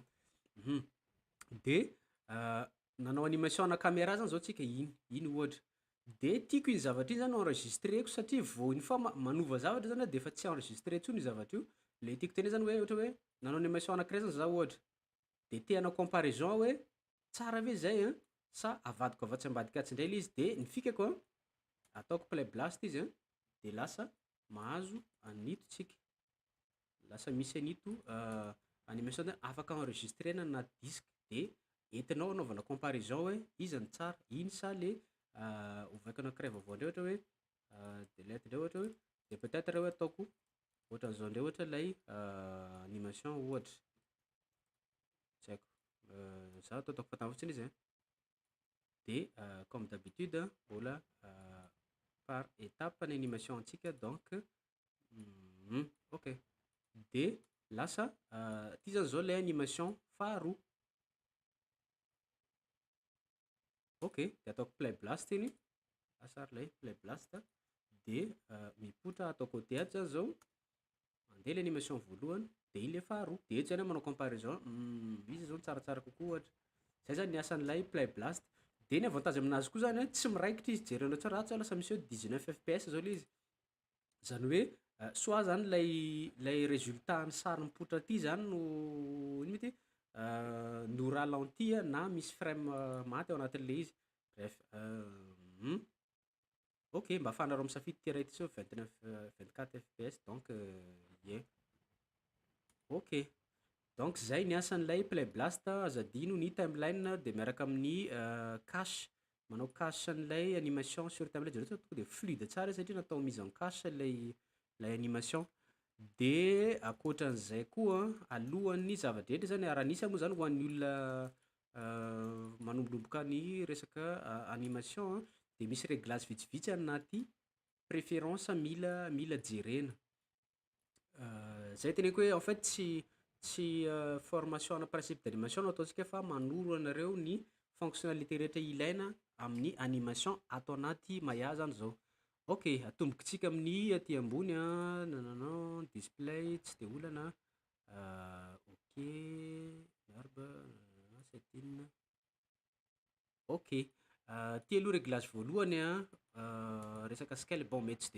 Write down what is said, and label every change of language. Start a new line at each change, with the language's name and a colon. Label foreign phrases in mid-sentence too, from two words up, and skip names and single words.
Malagasy: De nanao animation ana caméra zany zao tsika iny ohatra de tiako iny zavatra iny zany enregistreko satria vao iny fa manova zavatra zany de efa tsy enregistré tsony zavatra io. Le tiako tena zany hoe ohatra hoe nanao animation anankiray zany za ohatra de te hanao comparaison hoe tsara ve zay sa avadiko avatsy ambadika atsy indray le izy de ny fikako ataoko
English: play blast
Malagasy: izy de lasa mahazo anito tsika, lasa misy anito animation zany afaka enregistrena na disque de entinao anaovana comparaison hoe iza ny tsara iny sa le ovaiko anankiray vaovao ndray ohatra hoe delete ndray ohatra hoe de peut-être hoe ataoko ohatran'izao ndray ohatra lay animation ohatra tsy haiko za ataoko fatana fotsiny izy de
French: comme d'habitude
Malagasy: mbola
French: par étape
Malagasy: ny animation antsika donc ok de lasa ty zany zao lay animation faharoa. Ok de ataoko
English: play blast
Malagasy: iny asary lay
English: play blast
Malagasy: de mipotra atao côté ato zany zao andeha le animation voalohany de iny le faharoa de eto zany manao comparaison izy zao tsaratsara kokoa ohatra zay zany ny asan'ilay
English: play blast
Malagasy: de ny avantage aminazy koa zany tsy miraikitra izy jerenao tsara ratsy lasa misy hoe 19 fps zao le izy zany hoe soit zany lay résultat ny sary mipotra ty zany no ino mety no ralenti na misy frame maty ao anatin'le izy bref ok mba ahafahanareo misafidy ty araiky ty zao 24 fps donc
English: yeah ok
Malagasy: donc zay ny asan'ilay play blast azadino ny timeline de miaraka amin'ny cache manao cache an'ilay animation sur timeline zare tonga de fluide tsara satria natao
French: mise en cache
Malagasy: lay animation de akoatran'izay koa alohan'ny zava-drehetra zany aranisy moa zany ho an'ny olona manombolomboka ny resaka animation de misy réglage vitsivitsy anaty préférence mila jerena zay teneko hoe
French: en fait
Malagasy: tsy formation ana
French: principe d'animation
Malagasy: no ataontsika fa manoro anareo ny fonctionnalité rehetra ilaina amin'ny animation atao anaty maya zany zao ok atombokitsika amin'ny aty ambony nanana display tsy de olana ok arba setine ok ty aloha réglage voalohany resaka scale bon mety tsy de